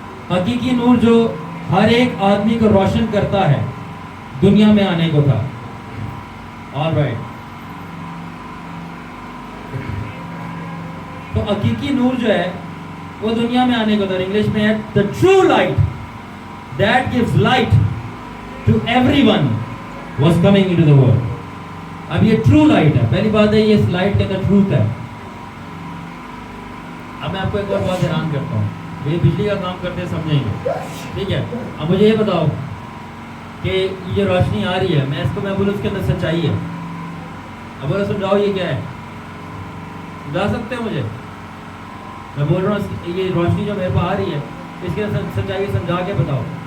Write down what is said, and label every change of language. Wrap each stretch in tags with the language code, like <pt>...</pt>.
<ur>حقیقی نور جو ہر ایک آدمی کو روشن کرتا ہے دنیا میں آنے کو تھا. آل رائٹ, تو حقیقی نور جو ہے وہ دنیا میں آنے کو تھا. انگلش میں ہے</ur> <en>the true light that gives light to everyone was coming into the world.</en> <ur>اب یہ ٹرو لائٹ ہے, پہلی بات ہے یہ اس لائٹ کے اندر ٹروتھ ہے. اب میں آپ کو ایک اور بات حیران کرتا ہوں, یہ بجلی کا کام کرتے سمجھیں گے, ٹھیک ہے. اب مجھے یہ بتاؤ کہ یہ روشنی آ رہی ہے, میں اس کو میں بولوں اس کے اندر سچائی ہے, اب بولے سمجھاؤ یہ کیا ہے, سمجھا سکتے ہو مجھے؟ میں بول رہا ہوں یہ روشنی جو میرے پاس آ رہی ہے اس کے اندر سچائی سمجھا کے بتاؤ.</ur>